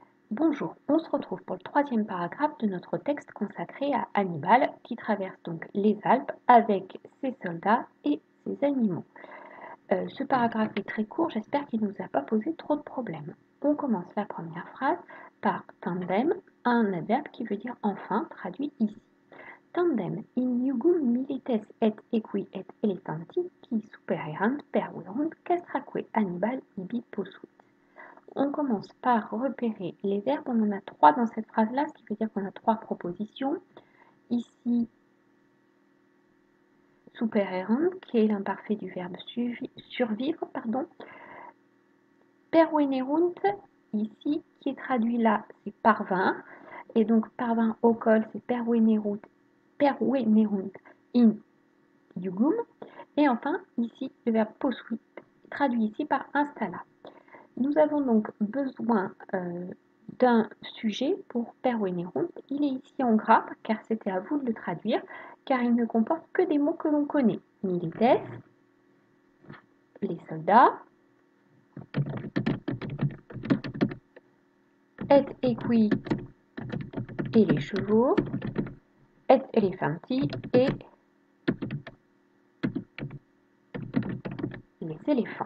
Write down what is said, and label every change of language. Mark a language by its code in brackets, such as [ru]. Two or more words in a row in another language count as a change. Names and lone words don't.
[fr] Bonjour, on se retrouve pour le troisième paragraphe de notre texte consacré à Hannibal qui traverse donc les Alpes avec ses soldats et ses animaux. Ce paragraphe est très court, j'espère qu'il ne nous a pas posé trop de problèmes. On commence la première phrase par tandem, un adverbe qui veut dire enfin, traduit ici. [la] Tandem in jugum milites et equi et elephanti qui supererant perverunt castraque Hannibal ibi posuit. [fr] On commence par repérer les verbes. On en a trois dans cette phrase-là, ce qui veut dire qu'on a trois propositions. Ici, supererant, qui est l'imparfait du verbe survivre, Pervenerunt, ici, qui est traduit là, c'est parvint. Et donc, parvint au col, c'est [la] pervenerunt in jugum. [fr] Et enfin, ici, le verbe posuit, traduit ici par installa. Nous avons donc besoin d'un sujet pour pervenerunt. Il est ici en gras car c'était à vous de le traduire, car il ne comporte que des mots que l'on connaît. Milites, les soldats, [la] et equi [fr] et les chevaux, [la] et elephanti [fr] et les éléphants.